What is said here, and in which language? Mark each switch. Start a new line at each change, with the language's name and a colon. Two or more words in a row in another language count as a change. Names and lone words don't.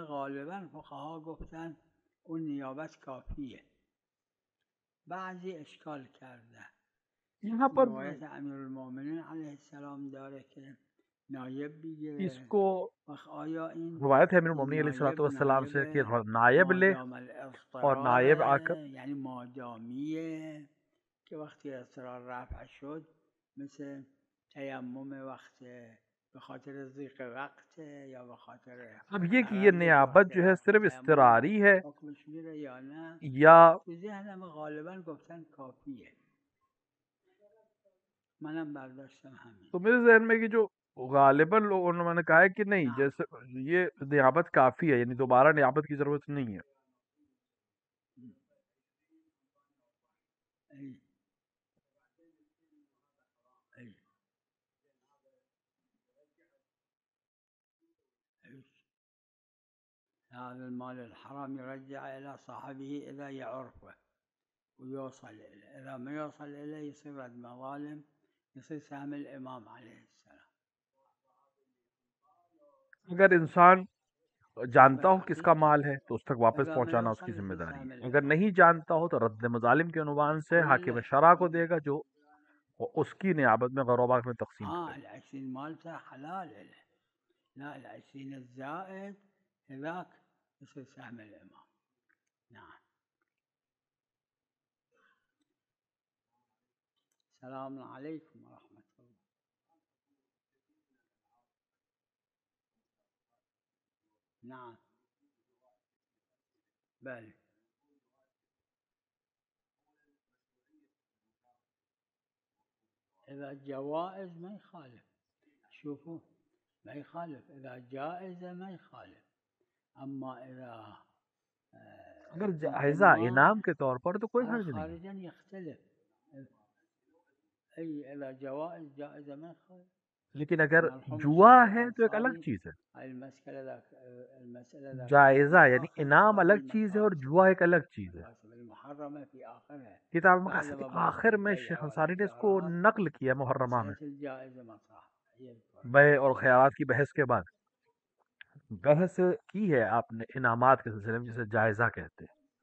Persian: غالبا فقها گفتن اون نیابت کافیه. بعضی اشکال کرده.
Urdu: یہاں پر
Persian: روایت امیرالمومنین
Arabic: علیہ السلام
Persian: داره که نایب
Urdu: اس
Persian: بگیره.
Urdu: کو
Persian: آیا این
Urdu: روایت ہے امیر المومنین
Arabic: علیہ الصلوۃ والسلام
Urdu: سے کہ نائب لے
Persian: مادام
Urdu: اور نائب آ کر،
Persian: الاضطرار، یعنی مادامیه که وقتی اضطرار رفع شد، مثل تیمم وقت به خاطر ضیق وقت یا به خاطر
Urdu: اب یہ کہ یہ نیابت جو ہے صرف اضطراری ہے
Persian: حکمش میره یا نه، یا تو ذهنم غالبا گفتن کافیه. منم برداشتم همین.
Urdu: تو میرے ذہن میں کہ جو غالباً لوگوں نے کہا ہے کہ نہیں، جیسے یہ نیابت کافی ہے، یعنی دوبارہ نیابت کی ضرورت نہیں ہے.
Arabic: هذا المال الحرام يرجع إلى صاحبه إذا يعرفه ويوصل إليه. إذا ما يوصل إليه يصير رد مظالم، يصير سهم الإمام عليه السلام.
Urdu: اگر انسان جانتا ہو کس کا مال ہے تو اس تک واپس پہنچانا اس کی ذمہ داری ہے. اگر نہیں جانتا ہو تو رد مظالم کے عنوان سے حاکم شرع کو دے گا، جو اس کی نیابت میں غروبات میں تقسیم کرے.
Arabic: العشرين مالته حلال له، لا العشرين الزائد هذاك يصير سهم الإمام. نعم. السلام عليكم ورحمة الله. نعم بله. إذا جوائز ما يخالف، شوفوا ما يخالف. إذا جائزة ما يخالف. أما إذا
Urdu: اگر جائزہ انعام کے طور پر تو کوئی حرج نہیں.
Arabic: خارجا يختلف. أي إذا جوائز جائزة ما يخالف.
Urdu: لیکن اگر جوا ہے تو ایک الگ چیز ہے. جائزہ یعنی انعام الگ چیز ہے اور جوا ایک الگ چیز ہے. کتاب مقاصد آخر میں شیخ انصاری نے اس کو نقل کیا محرمہ میں، بیع اور خیارات کی بحث کے بعد بحث کی ہے آپ نے انعامات کے سلسلے میں، جسے جائزہ کہتے ہیں.